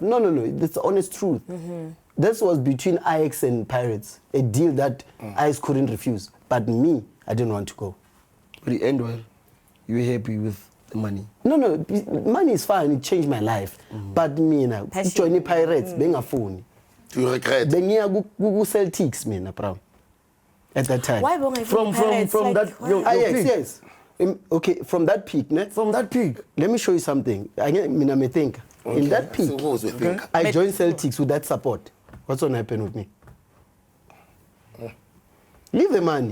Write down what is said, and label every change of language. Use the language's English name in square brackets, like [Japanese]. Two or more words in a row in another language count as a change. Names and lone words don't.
[English] No. That's the honest truth. This was between Ajax and Pirates, a deal that Ajax couldn't refuse. But me, I didn't want to go. But the end well, you were happy with the money. No, money is fine. It changed my life. But me, join Pirates, bengafuni. Do you regret? [Zulu] Bengiya ku Celtics, mina, [English] bro. At that time. Why won't I From that, why? Ajax, peak. yes. Okay, from that peak, From that peak. let me show you something. Mina me think. In that peak, I joined Celtics with that support. What's going to happen with me? Leave the money.